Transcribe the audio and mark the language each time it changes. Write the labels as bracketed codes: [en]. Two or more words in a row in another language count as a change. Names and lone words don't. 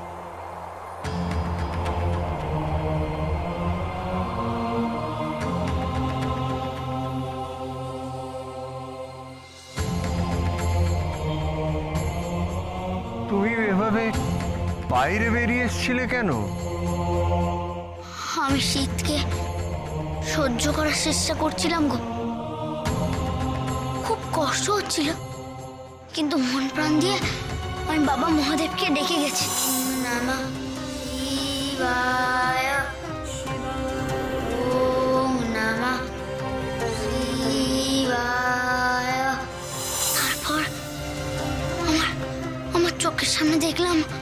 [bn] তুমি এভাবে বাইরে বেরিয়ে এসেছিলে কেন? আমি শীতকে সহ্য করার চেষ্টা করছিলাম গো। খুব কষ্ট হচ্ছিল, কিন্তু মন প্রাণ দিয়ে আমি বাবা মহাদেবকে ডেকে গেছি। [sa] নমঃ শিবায়, ওম নমঃ শিবায়। [bn] তারপর আমার চোখের সামনে দেখলাম